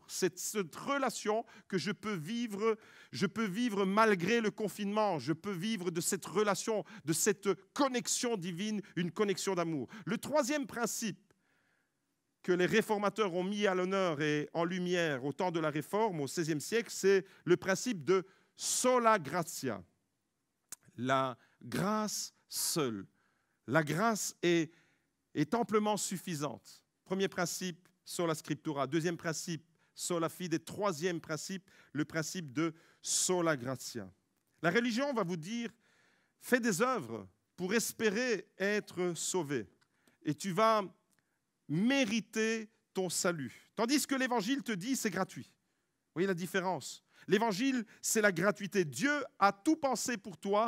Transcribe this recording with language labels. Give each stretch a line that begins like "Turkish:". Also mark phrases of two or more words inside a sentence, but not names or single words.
French: C'est cette relation que je peux vivre malgré le confinement. Je peux vivre de cette relation, de cette connexion divine, une connexion d'amour. Le troisième principe que les réformateurs ont mis à l'honneur et en lumière au temps de la Réforme, au XVIe siècle, c'est le principe de
Latin: sola gratia.
French: La grâce seule. La grâce est amplement suffisante. Premier principe,
Latin: sola scriptura.
French: Deuxième principe,
Latin: sola fide.
French: Troisième principe, le principe de
Latin: sola gratia.
French: La religion va vous dire, fais des œuvres pour espérer être sauvé. Et tu vas mériter ton salut. Tandis que l'Évangile te dit, c'est gratuit. Vous voyez la différence? L'Évangile, c'est la gratuité. Dieu a tout pensé pour toi.